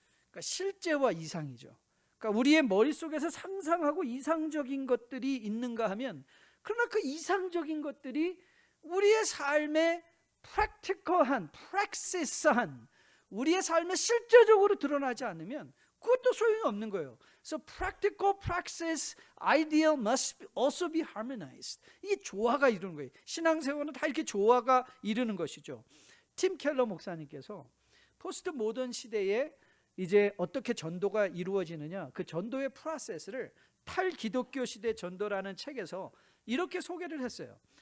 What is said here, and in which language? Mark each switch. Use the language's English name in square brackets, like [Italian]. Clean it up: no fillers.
[Korean] 그러니까 실제와 이상이죠. 그러니까 우리의 머릿속에서 상상하고 이상적인 것들이 있는가 하면, 그러나 그 이상적인 것들이 우리의 삶에 practical한, praxis한, 우리의 삶에 실제적으로 드러나지 않으면 그것도 소용이 없는 거예요. [English] So practical, praxis, ideal must also be harmonized. [Korean] 이 조화가 이루는 거예요. 신앙생활은 다 이렇게 조화가 이루는 것이죠. 팀 켈러 목사님께서 포스트 모던 시대에 이제 어떻게 전도가 이루어지느냐, 그 전도의 프로세스를 탈기독교 시대 전도라는 책에서 이렇게 소개를 했어요.